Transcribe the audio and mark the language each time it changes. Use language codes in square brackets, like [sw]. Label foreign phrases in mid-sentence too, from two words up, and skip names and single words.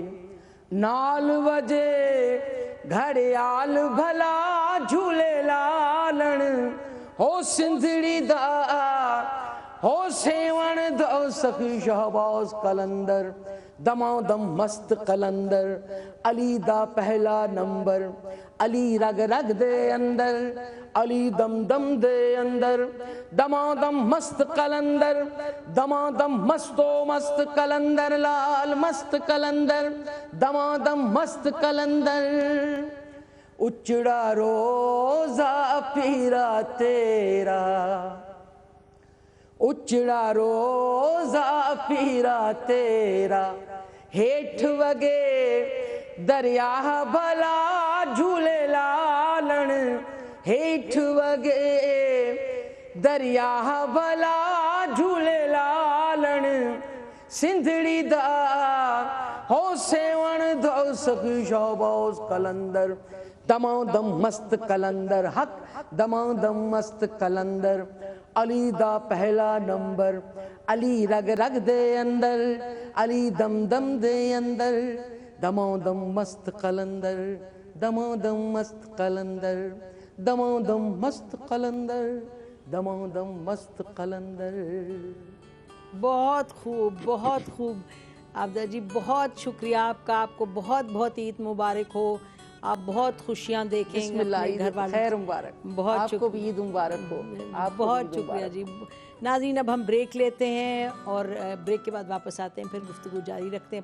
[pa] نال وجے گھڑیال بھلا جھولے لالن، ہو سندھڑی دا ہو سیون دو سخی شہباز قلندر. دمادم مست قلندر علی دا پہلا نمبر. علی رگ رگ دے اندر، علی دم دم دے اندر، دمادم مست قلندر، دمادم مستو مست قلندر، لال مست قلندر، دمادم مست قلندر. اچڑا روزہ پیرا تیرا، اچڑا روزہ پیرا تیرا، ہیٹھ وگے دریا بھلا جھولے لالن، ہیٹھ وگے دریا بھلا جھولے لالن. سندھڑی دا ہو سیون دو سخی شہباز قلندر. دمادم مست قلندر حق، دمادم مست قلندر علی دا پہلا نمبر. علی رگ رگ دے اندر، علی دم دم دے اندر، دمادم مست قلندر، دمادم مست قلندر، دمادم مست قلندر، دمادم مست قلندر. [ur] بہت خوب، بہت خوب عابدہ جی، بہت شکریہ آپ کا. آپ کو بہت بہت عید مبارک ہو. آپ بہت خوشیاں دیکھیں [ar] بسم اللہ، [ur] اپنے عید گھر والوں. خیر مبارک. بہت آپ کو بھی عید مبارک ہو. آپ کو بہت بھی عید شکریہ مبارک جی. ناظرین اب ہم بریک لیتے ہیں اور بریک کے بعد واپس آتے ہیں، پھر گفتگو جاری رکھتے ہیں.